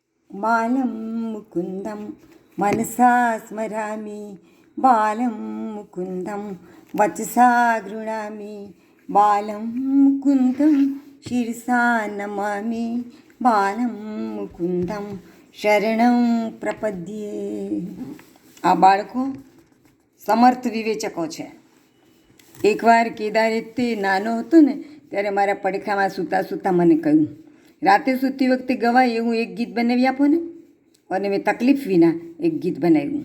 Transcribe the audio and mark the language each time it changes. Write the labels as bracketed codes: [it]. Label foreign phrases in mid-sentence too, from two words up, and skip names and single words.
[sa] बालं मुकुन्दं मनसा स्मरामि, बालं मुकुन्दं वचसा गृह्णामि, बालं मुकुन्दं शिरसा नमामि, बालं मुकुन्दं શરણં પ્રપદ્યે. [gu] આ બાળકો સમર્થ વિવેચકો છે. એકવાર કેદારે તે નાનો હતો ને ત્યારે મારા પડખામાં સૂતા સૂતા મને કહ્યું, રાતે સૂતી વખતે ગવાય એવું એક ગીત બનાવી આપો ને. અને મેં તકલીફ વિના એક ગીત બનાવ્યું.